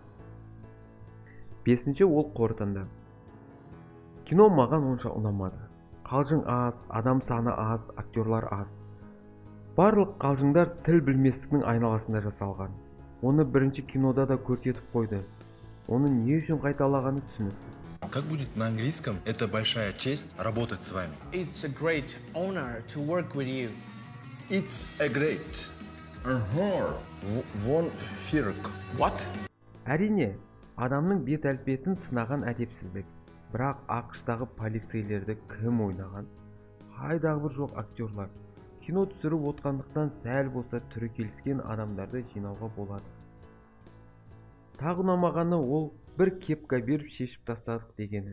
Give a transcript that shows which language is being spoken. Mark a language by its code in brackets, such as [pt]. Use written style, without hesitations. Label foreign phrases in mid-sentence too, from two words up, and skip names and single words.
[kk] Бесінші ол қорытынды. Кино маған онша ұнамады. Қалжың аз, адам саны аз, актерлар аз. Барлық қалжыңдар тіл білместіктің айналасында жасалған. Оны бірінші кинода да көрсетіп қойды. Оны не үшін қайталағаны түсініксіз. [ru] Как будет на английском? Это большая честь работать с вами. [en] It's a great honor to work with you. It's a great honor. One фирк. What? [kk] Әрине, адамның бет әлпетін сынаған әдепсіздік. Бірақ ақш-тағы полицейлерді кім ойнаған? Қайдағы бір жоқ актерлар. Кино түсіріп отқандықтан сәл болса түрі келіскен адамдарды жинауға болады. Тағы ұнамағаны ол бір кепка беріп шешіп тастадық дегені.